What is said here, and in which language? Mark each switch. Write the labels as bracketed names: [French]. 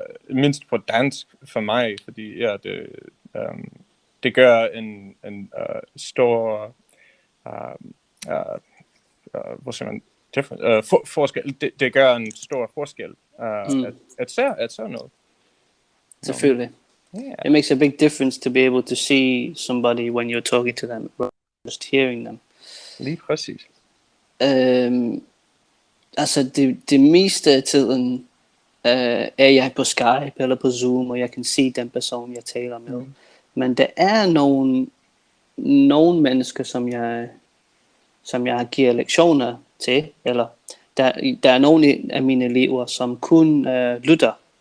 [Danish] Mindst på dansk for mig, fordi det gør en stor hvad siger man, forskel. Det gør en stor forskel at se noget. Selvfølgelig. Yeah. [English] It makes a big difference to be able to see somebody when you're talking to them, just hearing them. [Danish] Lige præcis. Altså det meste af tiden er jeg på Skype eller på Zoom, og jeg kan se den person, jeg taler med. Men der er nogle mennesker, som jeg giver lektioner til, eller der er nogle af mine elever, som kun lytter.